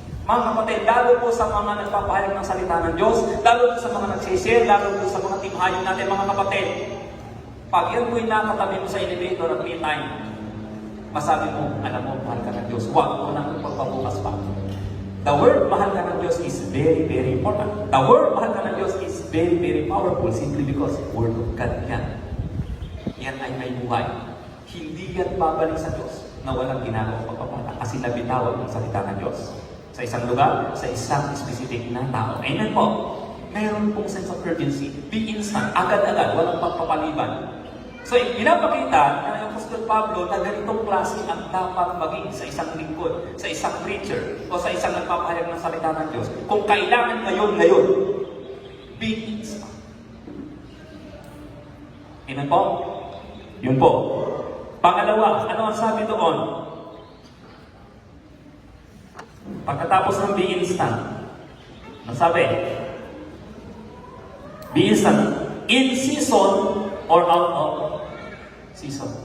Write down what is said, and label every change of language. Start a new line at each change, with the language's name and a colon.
Filipino: Mga kapatid, lalo po sa mga nagpapahayag ng salita ng Diyos, lalo po sa mga nagsishare, lalo po sa mga timahayag natin, mga kapatid, pag yan po'y nakatabi mo sa elevator at may time, masabi mo, alam mo, mahal ka ng Diyos. Huwag mo nang pagpabukas pa.
English: The word
Filipino: mahal ka ng Diyos
English: is very, very important. The word mahal ka ng Diyos is very, very powerful simply because word of God yan.
Filipino: Yan ay may buhay. Hindi yan babalik sa Diyos na walang ginagawang pagpapala kasi nabitawan ang salita ng Diyos. Sa isang lugar, sa isang specific na tao. Amen po. Mayroon pong
English: sense of urgency. Be instant.
Filipino: Agad-agad. Walang pagpapaliban. So, pinapakita ng Apostol Pablo na ganitong klase ang dapat maging sa isang lingkod, sa isang preacher, o sa isang nagpapahayag ng salita ng Diyos. Kung kailangan ngayon,
English: be instant.
Filipino: Amen po? Yun po. Pangalawa, ano ang sabi doon? Pagkatapos ng
English: be instant,
Filipino: ang sabi,
English: Minsan, in season or out of season.